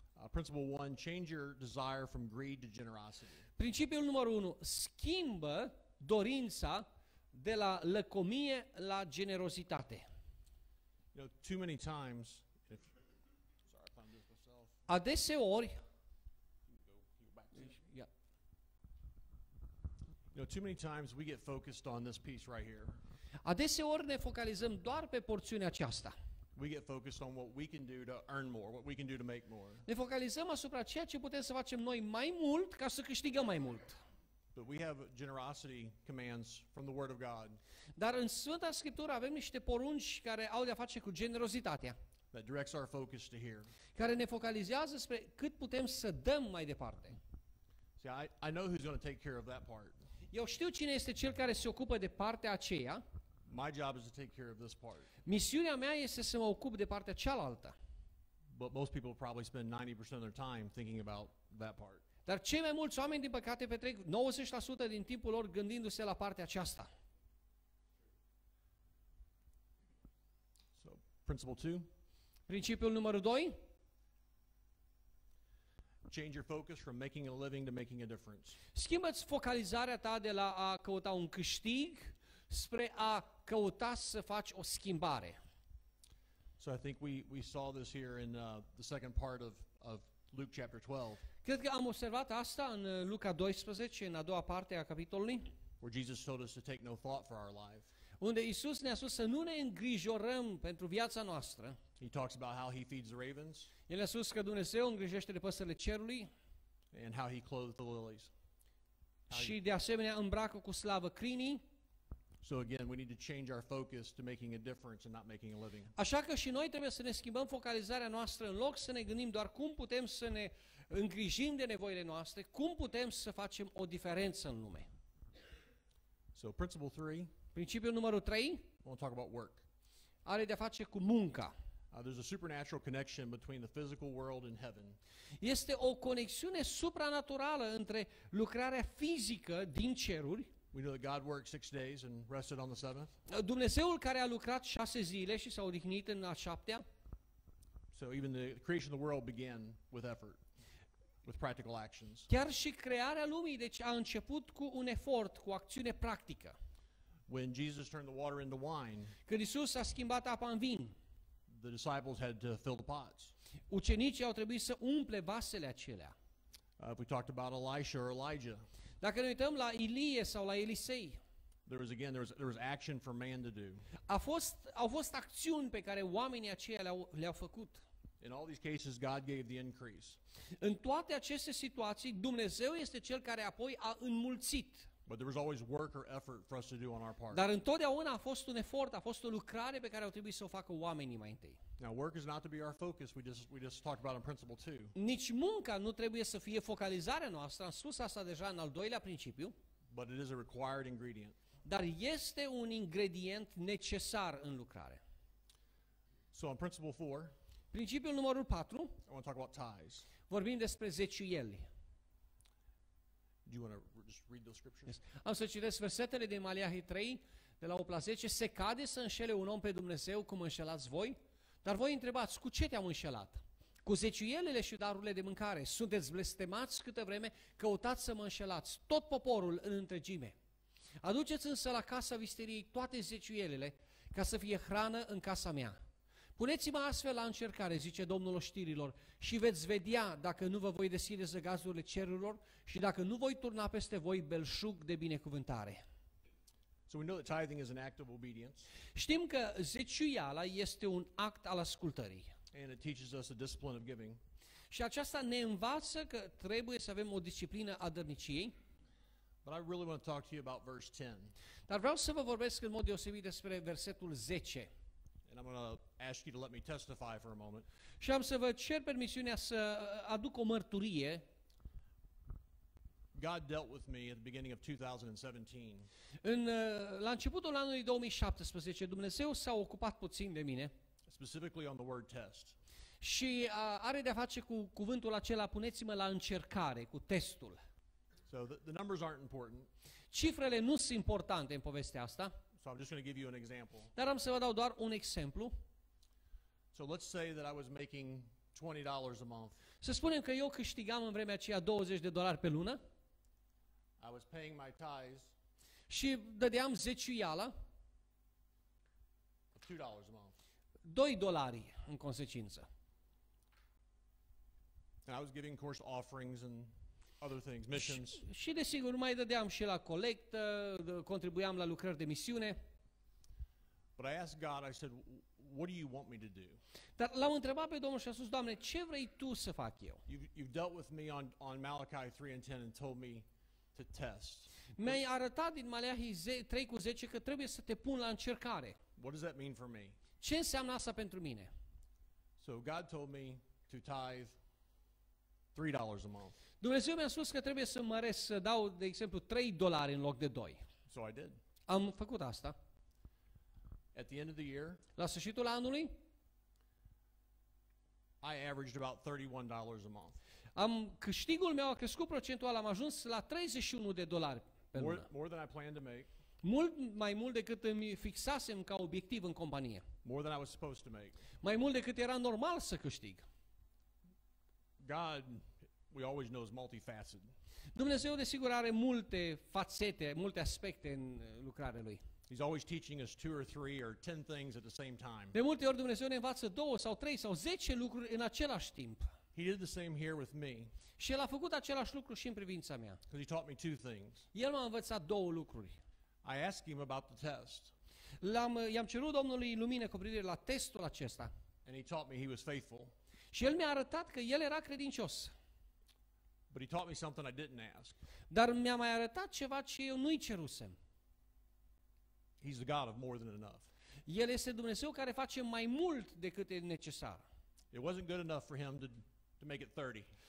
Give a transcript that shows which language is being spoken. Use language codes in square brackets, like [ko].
[en] Principle 1, change your desire from greed to generosity. [ro] Principiul numărul 1, schimbă dorința de la lăcomie la generozitate. [en] You know, too many times, sorry, I found this myself. [ro] Adeseori, [en] You know, too many times we get focused on this piece right here. [ro] adeseori ne focalizăm doar pe porțiunea aceasta. [en] We get focused on what we can do to earn more, what we can do to make more. [ro] Ne focalizăm asupra ceea ce putem să facem noi mai mult ca să câștigăm mai mult. [en] But we have generosity commands from the Word of God [ro] Dar în Sfânta Scriptură avem niște porunci care au de-a face cu generozitatea, [en] that directs our focus to here. [ro] care ne focalizează spre cât putem să dăm mai departe. [en] See, I know who's going to take care of that part. [ro] Eu știu cine este cel care se ocupă de partea aceea. [en] My job is to take care of this part. [ro] Misiunea mea este să mă ocup de partea cealaltă. [en] But most people probably spend 90% of their time thinking about that part. [ro] Dar cei mai mulți oameni, din păcate, petrec 90% din timpul lor gândindu-se la partea aceasta. [en] So, principle 2, [ro] Principiul numărul 2, [en] change your focus from making a living to making a difference. [ro] schimbă-ți focalizarea ta de la a căuta un câștig spre a căuta să faci o schimbare. [en] So I think we saw this here in the second part of Luke chapter 12, [ro] Cred că am observat asta în Luca 12, în a doua parte a capitolului, [en] where Jesus told us to take no thought for our life. [ro] unde Isus ne-a spus să nu ne îngrijorăm pentru viața noastră. [en] He talks about how he feeds the ravens [ro] El a spus că Dumnezeu îngrijește de păsările cerului [en] and how he clothes the lilies. [ro] și de asemenea îmbracă cu slavă crinii. [en] So again, we need to change our focus to making a difference and not making a living. [ro] Așa că și noi trebuie să ne schimbăm focalizarea noastră, în loc să ne gândim doar cum putem să ne îngrijim de nevoile noastre, cum putem să facem o diferență în lume. [en] So principle 3, [ro] Principiul numărul 3 [en] I want to talk about work. [ro] are de-a face cu munca. [en] There's a supernatural connection between the physical world and heaven. [ro] Este o conexiune supranaturală între lucrarea fizică din ceruri, [en] We know that God worked 6 days and rested on the seventh. [ro] Dumnezeul care a lucrat 6 zile și s-a odihnit în a 7-a. [en] So even the creation of the world began with effort, with practical actions. [ro] Chiar și crearea lumii, deci a început cu un efort, cu acțiune practică. [en] When Jesus turned the water into wine, [ro] Când Iisus a schimbat apa în vin, [en] the disciples had to fill the pots. [ro] ucenicii au trebuit să umple vasele acelea. [en] If we talked about Elisha or Elijah, [ro] Dacă ne uităm la Ilie sau la Elisei, [en] there was action for man to do. [ro] au fost acțiuni pe care oamenii aceia le-au făcut. [en] In all these cases, God gave the increase. [ro] În toate aceste situații, Dumnezeu este Cel care apoi a înmulțit. [en] But there was always work or effort for us to do on our part. [ro] Dar întotdeauna a fost un efort, a fost o lucrare pe care au trebuit să o facă oamenii mai întâi. [en] Now, work is not to be our focus. We just talked about in principle 2. [ro] Nici munca nu trebuie să fie focalizarea noastră, am spus asta deja în al doilea principiu, [en] But it is a required ingredient. [ro] dar este un ingredient necesar în lucrare. [en] So in principle 4, [ro] Principiul numărul 4, [en] I want to talk about tithes. [ro] vorbim despre zeciuieli. [en] Do you want to just read those scriptures? [ro] Am să citesc versetele din Maleahi 3, de la 8 la 10. Se cade să înșele un om pe Dumnezeu cum înșelați voi? Dar voi întrebați, cu ce te-am înșelat? Cu zeciuielile și darurile de mâncare. Sunteți blestemați câtă vreme, căutați să mă înșelați, tot poporul în întregime. Aduceți însă la casa visteriei toate zeciuielile, ca să fie hrană în casa mea. Puneți-mă astfel la încercare, zice Domnul oștirilor, și veți vedea dacă nu vă voi deschide zăgazurile cerurilor și dacă nu voi turna peste voi belșug de binecuvântare. [en] So we know that tithing is an act of obedience, [ro] Știm că zeciuiala este un act al ascultării. [en] and it teaches us a discipline of giving. [ro] Și aceasta ne învață că trebuie să avem o disciplină a dărniciei. [en] But I really want to talk to you about verse 10. [ro] Dar vreau să vă vorbesc în mod deosebit despre versetul 10. [en] And I'm going to ask you to let me testify for a moment. [ro] Și am să vă cer permisiunea să aduc o mărturie. [en] God dealt with me at the beginning of 2017. [ro] La începutul anului 2017, Dumnezeu s-a ocupat puțin de mine [en] Specifically on the word test. [ro] și are de-a face cu cuvântul acela, puneți-mă la încercare, cu testul. [en] So the numbers aren't important. [ro] Cifrele nu sunt importante în povestea asta, [en] So I'm just going to give you an example. [ro] dar am să vă dau doar un exemplu. [en] So let's say that I was making $20 a month. [ro] Să spunem că eu câștigam în vremea aceea $20 pe lună [en] I was paying my tithes [ro] și dădeam zeciuiala, [en] of $2 a month. [ro] $2 în consecință. [en] And I was giving, of course, offerings and other things, missions. [ro] Și desigur mai dădeam și la colectă, contribuiam la lucrări de misiune. [en] But I asked God, I said, what do you want me to do? [ro] Dar l-am întrebat pe Domnul și am spus, Doamne, ce vrei Tu să fac eu? [en] You've dealt with me on Malachi 3 and 10 and told me to test. [ro] Mi-ai arătat din Maleahi 3:10 că trebuie să te pun la încercare. [en] What does that mean for me? [ro] Ce înseamnă asta pentru mine? [en] So God told me to tithe $3 a month. [ro] Dumnezeu mi-a spus că trebuie să măresc, să dau, de exemplu, $3 în loc de 2. [en] So I did. [ro] Am făcut asta. [en] At the end of the year, [ro] La sfârșitul anului, [en] I averaged about $31 a month. [ro] câștigul meu a crescut procentual, am ajuns la $31 pe lună. [en] More than I planned to make, [ro] Mult mai mult decât îmi fixasem ca obiectiv în companie. [en] more than I was supposed to make. [ro] Mai mult decât era normal să câștig. [en] God, we always know, is multifaceted. [ro] Dumnezeu, desigur, are multe fațete, multe aspecte în lucrarea Lui. [en] He's always teaching us 2 or 3 or 10 things at the same time. [ro] De multe ori Dumnezeu ne învață 2 sau 3 sau 10 lucruri în același timp. [en] He did the same here with me, [ro] Și El a făcut același lucru și în privința mea. [en] because he taught me 2 things. [ro] El m-a învățat 2 lucruri. [en] I asked him about the test, [ro] I-am cerut Domnului lumină cu privire la testul acesta. [en] and he taught me he was faithful. [ro] Și El mi-a arătat că El era credincios. [en] But he taught me something I didn't ask. [ro] Dar mi-a mai arătat ceva ce eu nu-i cerusem. [en] He's the God of more than enough. [ro] El este Dumnezeu care face mai mult decât e necesar. [en] It wasn't good enough for him to make it 30.